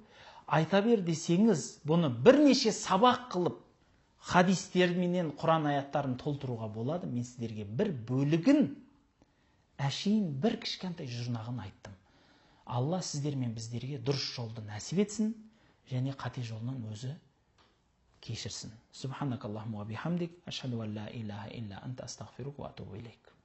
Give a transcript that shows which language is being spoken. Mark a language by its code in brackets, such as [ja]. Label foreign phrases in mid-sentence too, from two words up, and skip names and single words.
[kk] Айта бер десеңіз, бұны бірнеше сабақ қылып, хадистерменен Құран аяттарын толтыруға болады. Мен сіздерге бір бөлігін, әшейін бір кішкентай жұрнағын айттым. Алла сіздер мен біздерге дұрыс жолды нәсіп етсін, және қате жолынан өзі кешірсін. [ar] سبحانك اللهم وبحمدك أشهد أن لا إله إلا أنت أستغفرك وأتوب إليك.